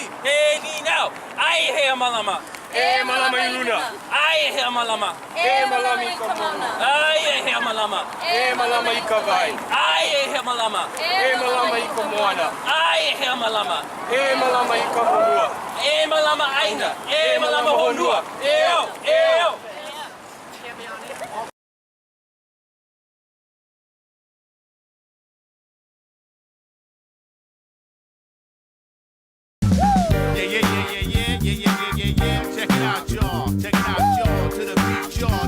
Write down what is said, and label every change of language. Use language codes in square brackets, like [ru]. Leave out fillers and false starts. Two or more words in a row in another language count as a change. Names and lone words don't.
[haw] Hey ni now. Ai he malama. Malama i luna. Ai he malama. Malama i ka moana. Ai he malama. Malama i ka vai. Ai he malama. Malama i ka moana. Ai he malama. Malama i ka honua. Malama aina. Malama honua. Eo. [en] Yeah. Check it out, y'all. To the beat, y'all.